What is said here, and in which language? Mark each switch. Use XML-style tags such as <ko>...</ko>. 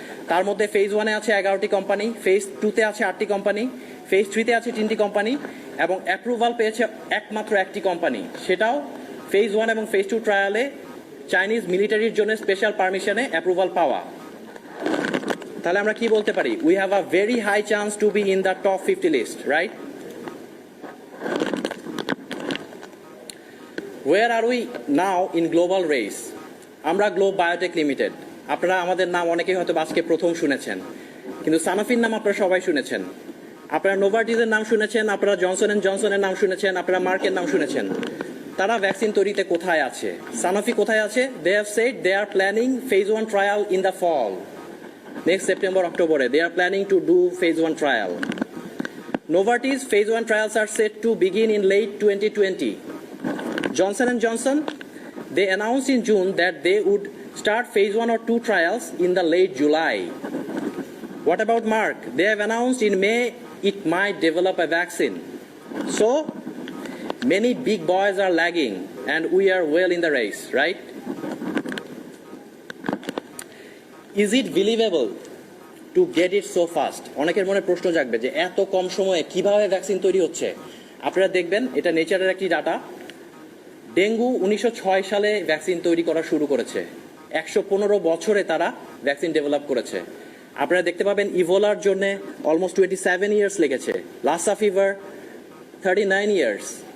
<bn>তার মধ্যে ফেজ 1-এ আছে 11টি কোম্পানি, ফেজ 2-তে আছে 8টি কোম্পানি, ফেজ 3-তে আছে 3টি কোম্পানি এবং অ্যাপ্রুভাল পেয়েছে একমাত্র একটি কোম্পানি, সেটাও ফেজ 1 এবং ফেজ 2 ট্রায়ালে চাইনিজ মিলিটারির জন্য স্পেশাল পারমিশনে অ্যাপ্রুভাল পাওয়া। তাহলে আমরা কি বলতে পারি?</bn> <en>We have a very high chance to be in the top 50 list, right? Where are we now in global race?</en> <bn>আমরা গ্লোব বায়োটেক লিমিটেড। আপনারা আমাদের নাম অনেকেই হয়তো আজকে প্রথম শুনেছেন, কিন্তু সানোফির নাম আপনারা সবাই শুনেছেন, আপনারা নোভার্টিসের নাম শুনেছেন, আপনারা জনসন অ্যান্ড জনসনের নাম শুনেছেন, আপনারা মার্কের নাম শুনেছেন। তারা ভ্যাকসিন তৈরিতে কোথায় আছে? সানোফি কোথায় আছে?</bn> <en>They have said they are planning phase 1 trial in the fall. Next September, October, they are planning to do phase 1 trial. Novartis phase 1 trials are set to begin in late 2020. Johnson & Johnson, they announced in June that they would start phase 1 or 2 trials in the late July. What about Merck? They have announced in May it might develop a vaccine. So, many big boys are lagging and we are well in the race, right? Is it believable to get it so fast?</en> <bn>অনেকের মনে প্রশ্ন জাগবে যে এত কম সময়ে কিভাবে vaccine তৈরি হচ্ছে। আপনারা দেখবেন এটা নেচারের একটি ডাটা। ডেঙ্গু 1906 সালে ভ্যাকসিন তৈরি করা শুরু করেছে, 115 বছরে তারা ভ্যাকসিন ডেভেলপ করেছে। আপনারা দেখতে পাবেন ইভোলার জন্য অলমোস্ট 27 ইয়ার্স লেগেছে, লাসা ফিভার 39 ইয়ার্স।</bn>